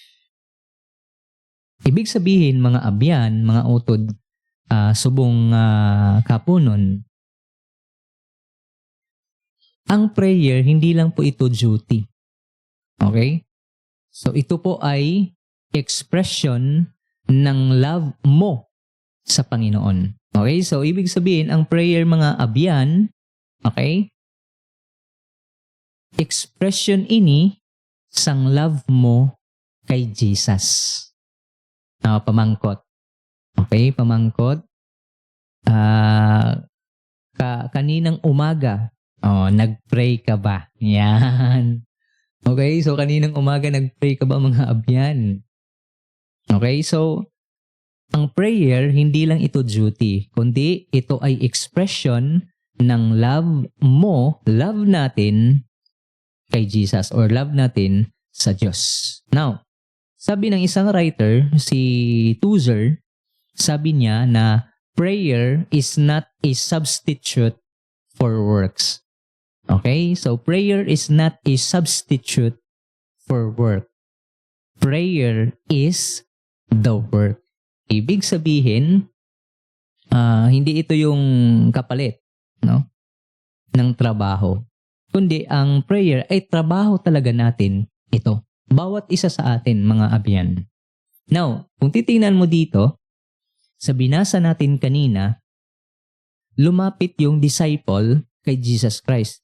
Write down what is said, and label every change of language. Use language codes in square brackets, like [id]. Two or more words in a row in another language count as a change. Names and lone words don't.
[tl] Ibig sabihin, [hil] mga abyan, mga utod, subong kapunon, [tl] ang prayer, hindi lang po ito duty. Okay? So, ito po ay expression ng love mo sa Panginoon. Okay? So, ibig sabihin, ang prayer, [hil] mga abyan, okay? Expression ini sang love mo kay Jesus. Pamangkot. Okay, pamangkot. [tl] Kaninang umaga, nag-pray ka ba? Yan. Okay, so kaninang umaga nag-pray ka ba, [hil] mga abyan? [tl] Okay, so ang prayer, hindi lang ito duty, kundi ito ay expression ng love natin kay Jesus or love natin sa Diyos. Now, sabi ng isang writer, si Tozer, sabi niya na [en] prayer is not a substitute for works. [tl] Okay? [en] So, prayer is not a substitute for work. Prayer is the work. [tl] Ibig sabihin, hindi ito yung kapalit, no, ng trabaho. Kundi ang prayer ay trabaho talaga natin ito. Bawat isa sa atin, [hil] mga abyan. [tl] Now, kung titingnan mo dito, sa binasa natin kanina, lumapit yung disciple kay Jesus Christ.